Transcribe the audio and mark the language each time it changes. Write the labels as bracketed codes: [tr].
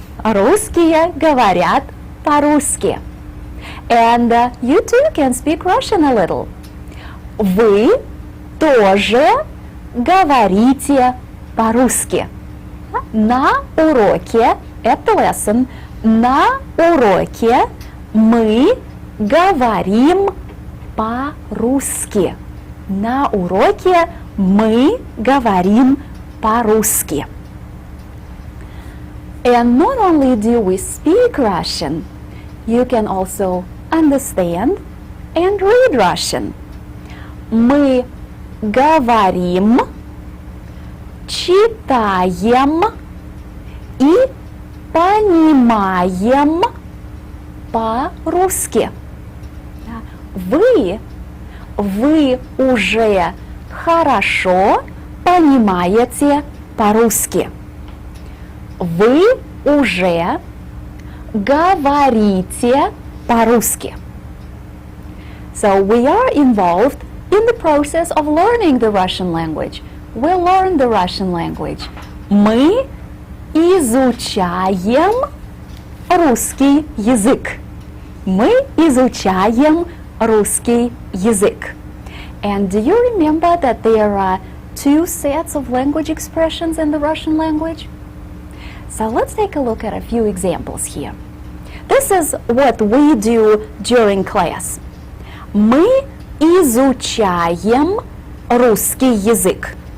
[ru] Русские говорят по-русски. [en] And you too can speak Russian a little. [ru] Вы тоже говорите по-русски. На уроке, [en] at the lesson, [ru] на уроке мы говорим по-русски. На уроке мы говорим по-русски. [en] And not only do we speak Russian, you can also understand and read Russian. [ru] Мы говорим, читаем и понимаем по-русски. Вы уже хорошо понимаете по-русски. Вы уже говорите по-русски. [en] So we are involved in the process of learning the Russian language. We learn the Russian language. [ru] Мы изучаем русский язык. Мы изучаем русский язык. [en] And do you remember that there are two sets of language expressions in the Russian language? So let's take a look at a few examples here. This is what we do during class. [ru] Мы изучаем русский язык.